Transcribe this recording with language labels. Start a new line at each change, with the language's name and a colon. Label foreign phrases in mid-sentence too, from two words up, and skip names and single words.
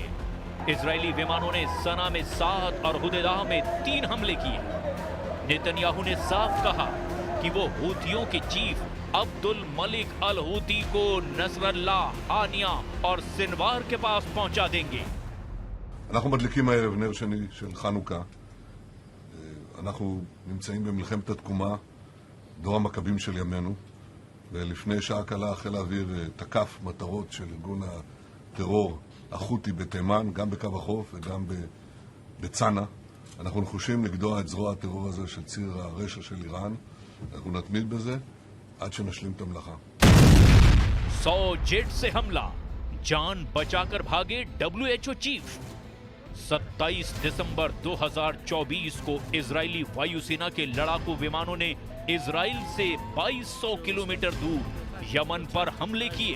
Hindi: इजरायली विमानों ने सना में 7 और हुदैदा में 3 हमले किए। नेतन्याहू ने साफ कहा कि वो हूथियों के चीफ अब्दुल मलिक अल हूती को नसरल्लाह, हानिया और सिनवार के पास पहुंचा देंगे।
Hebrew: אנחנו מדליקים הערב נר שני של חנוכה. אנחנו נמצאים במלחמת התקומה, דור המכבים של ימינו, ולפני שעה קלה חיל האוויר תקף מטרות של ארגון הטרור החותי בתימן, גם בקו החוף וגם בצנע. אנחנו נחושים לגדוע את זרוע הטרור הזה של ציר הרשע של איראן. אנחנו נתמיד בזה עד שנשלים את המלאכה.
Hindi: 100 जेट से हमला, जान बचाकर भागे WHO चीफ। 27 दिसंबर 2024 को इजरायली वायुसेना के लड़ाकू विमानों ने इजराइल से 2200 किलोमीटर दूर यमन पर हमले किए।